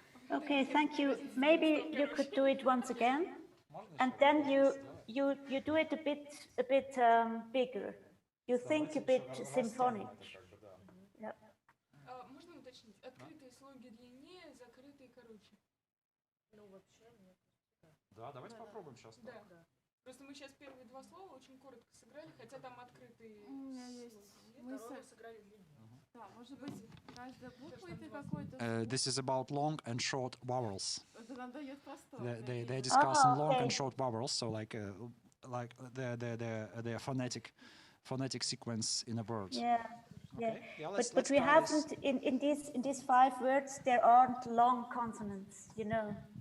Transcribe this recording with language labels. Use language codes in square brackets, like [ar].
[en] Okay, thank you. Maybe you could do it once again, and then you do it a bit bigger. You think a bit symphonic. Yeah. [ru] Можно уточнить? Открытые слоги длиннее, закрытые короче. Ну вообще нет. Да, давайте попробуем сейчас. Да. Просто мы сейчас первые два слова очень коротко сыграли, хотя там открытые. У меня есть мысль. Сыграли длиннее. Да, может быть, каждая буква это какой-то. [en] This is about long and short vowels. [ru] Это нам дает простор. [en] They discuss long and short vowels, so like the phonetic sequence in a word. Yeah. Yeah. Okay. Yeah, let's But we haven't in these 5 words there aren't long consonants, you know.